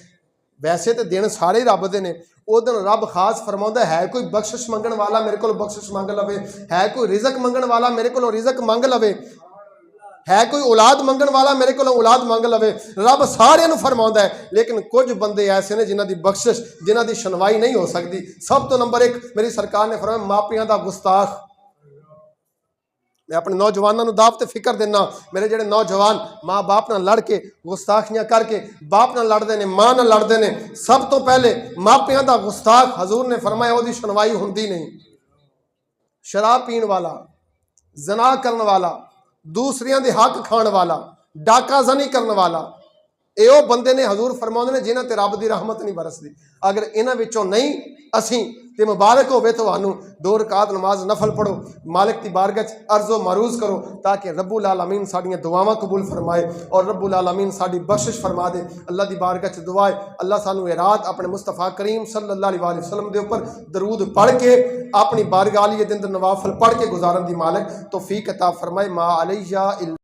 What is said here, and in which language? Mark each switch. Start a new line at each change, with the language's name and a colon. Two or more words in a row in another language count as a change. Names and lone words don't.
Punjabi: ویسے تو دن سارے رب دے نے، اس دن رب خاص فرماؤندا ہے کوئی بخشش منگن والا میرے کو بخشش منگ لوے، ہے کوئی رزق منگن والا میرے کو رزق منگ لوے، ہے کوئی اولاد منگن والا میرے کو اولاد منگ لوے. رب ساریاں نوں فرماؤندا ہے. لیکن کچھ بندے ایسے نے جنہاں دی بخشش، جنہاں دی سنوائی نہیں ہو سکتی. سب توں نمبر 1 میری سرکار نے فرمایا ماپیاں دا گستاخ. میں اپنے نوجوانوں کو دعوت فکر دینا، میرے جیہڑے نوجوان ماں باپ نال لڑ کے گستاخیاں کر کے باپ نال لڑتے ہیں، ماں نال لڑتے ہیں، سب توں پہلے ماپیاں دا گستاخ حضور نے فرمایا اس کی سنوائی ہوندی نہیں. شراب پین والا، زنا کرنے والا، دوسریاں دے حق کھان والا، ڈاکہ زنی کرنے والا، یہ بندے نے حضور فرماؤندے نے جنہاں تے رب دی رحمت نہیں برسدی. اگر انہاں وچوں نہیں اسیں تے مبارک ہووے تہانوں 2 رکعت نماز نفل پڑھو، مالک کی بارگاہ چ عرض و معروض کرو تاکہ رب العالمین ساڈیاں دعاواں قبول فرمائے اور رب العالمین ساڈی بخشش فرما دے. اللہ کی بارگاہ چ دعا ہے اللہ سانوں یہ رات اپنے مصطفیٰ کریم
Arabic: صلى الله عليه وسلم
Punjabi: کے اوپر درود پڑھ کے اپنی بارگاہ علی دے اندر نوافل پڑھ کے گزارن دی مالک توفیق عطا فرمائے.
Arabic: ما عليّ